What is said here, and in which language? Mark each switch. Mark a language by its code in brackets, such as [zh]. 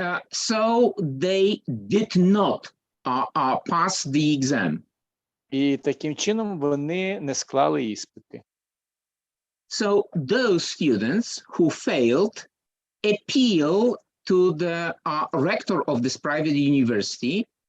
[en] So they did not pass the exam. [uk] І таким чином вони не склали іспити. [en] So those students who failed appeal to the rector of this private university.